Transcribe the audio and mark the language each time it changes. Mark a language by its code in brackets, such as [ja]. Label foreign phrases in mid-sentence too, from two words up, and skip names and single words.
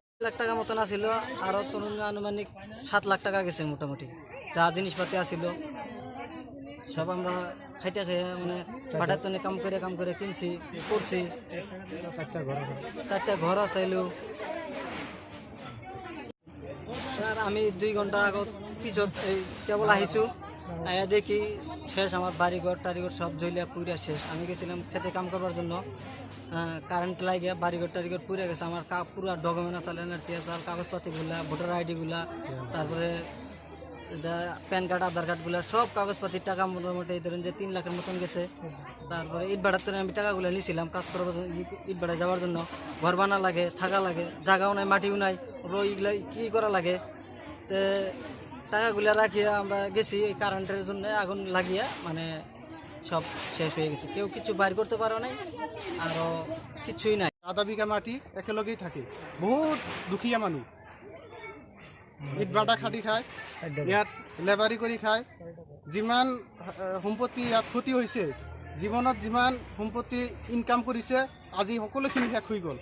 [bn] লাখ টাকা মতন আসিল, আরও তরুণ আনুমানিক 7 লাখ টাকা গেছে মোটামুটি। যা জিনিসপাতি আসিল সব আমরা খাইতে খেয়ে মানে ভাড়ার তনে কাম করে কিনছি করছি। 4টা ঘর আসাইলো স্যার। [as] আমি 2 ঘন্টা আগত পিছত এই কেবল আহিছোঁ, [bn] আয়া দেখি শেষ আমার বাড়িঘর টাড়িঘর সব জ্বলিয়া পুইরা শেষ। আমি গেছিলাম খেতে কাম করবার জন্য, কারেন্ট লাগিয়া বাড়িঘর টাড়িঘর পুড়ে গেছে। আমার পুরো ডকুমেন্ট আছে, এনআরসি আছে, কাগজপাতিগুলা, [en] voter IDগুলা, [bn] তারপরে এটা প্যান কার্ড, আধার কার্ডগুলা, সব কাগজপাতির টাকা মোটামুটি ধরেন যে 3 লাখের মতন গেছে। তারপরে ইট ভাড়ার তো আমি টাকাগুলো নিয়েছিলাম কাজ করার জন্য, ইট ভাড়ায় যাওয়ার জন্য। ঘর বানা লাগে, থাকা লাগে, জায়গাও নাই, মাটিও নাই, এগুলা কী করা লাগে। তো টাকাগুলা রাখিয়া আমরা গেছি এই কারেন্টের জন্য আগুন লাগিয়া মানে সব শেষ হয়ে গেছে। কেউ কিছু বাইর করতে পারো নাই, আরও কিছুই নাই। [as] আধা বিঘা মাটি একেলগেই থাকে, বহুত দুখীয়া মানুহ। ইট ভাটা খাটি খায়, ইয়াত লেবাৰী কৰি খায়। যিমান সম্পত্তি ইয়াত ক্ষতি হৈছে, জীৱনত যিমান সম্পত্তি ইনকাম কৰিছে, আজি সকলোখিনি শেষ হৈ গ'ল।